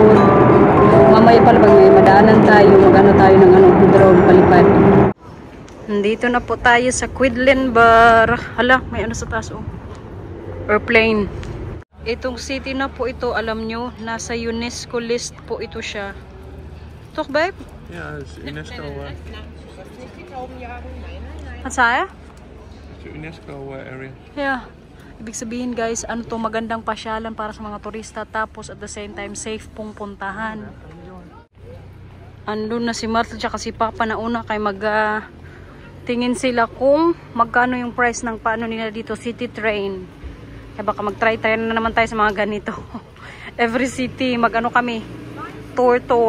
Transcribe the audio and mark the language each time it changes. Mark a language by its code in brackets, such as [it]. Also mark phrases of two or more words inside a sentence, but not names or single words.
[tl] Mamaya pala pag may madaanan tayo, mag-ano tayo ng drone palipad. Nandito na po tayo sa Quedlin Bar. Hala, may ano sa taas oh. Airplane. Itong city na po ito, alam nyo, nasa UNESCO list po ito siya. [nl] Toch, babe? Ja, het is UNESCO. Wat zei je? Het is UNESCO area. [en] Yeah. [tl] Ibig sabihin guys, ano to, magandang pasyalan para sa mga turista, tapos [en] at the same time [tl] safe pong puntahan. Andun na si Martha at si Papa na una kay tingin sila kung magkano yung price ng paano nila dito, [en] city train. [tl] Kaya baka mag-try na naman tayo sa mga ganito. Every city, mag-ano kami, tour.